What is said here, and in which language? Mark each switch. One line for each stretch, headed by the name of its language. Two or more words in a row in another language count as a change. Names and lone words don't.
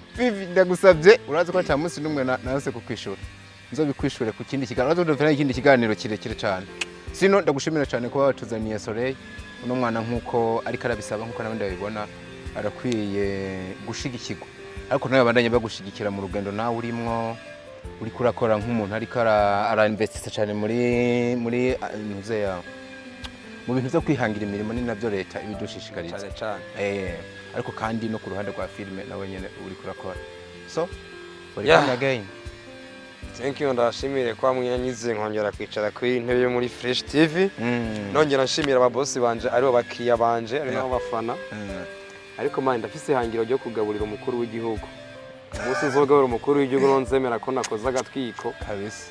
Rundi: Vivi ndagusabye urazi ko cyamunsi numwe nase kukwishura nzobikwishura ku kindi kiganiro urazi ikindi kiganiro kirekire cyane sino ndagushimira cyane kuba watuzaniye Soleil uno mwana nkuko ariko arabisaba nkuko nabandi babibona arakwiye gushigikirwa ariko nawe bandanye bagushigikira mu rugendo nawe urimwo uri kurakora nk'umuntu ariko arainvestisa cyane muri ntuze ya mu bintu byo kwihangira imirimo ni navyo leta ibidushishikariza cyane ariko kandi no ku ruhande rwa filime nawe nyene uri kurakora
English: so welcome again. Thank you
Rundi: ndashimire kwa mwanyize nkongera kwicara kuri intebe yo muri Fresh TV nongera nshimira ababosi banje aribo bakiriya banje ari nabo bafana ariko manje ndafise hangiro ryo kugaburira umukuru w'igihugu umunsi nzogaburira umukuru w'igihugu nonzemera ko nakoze agatwiko kabisa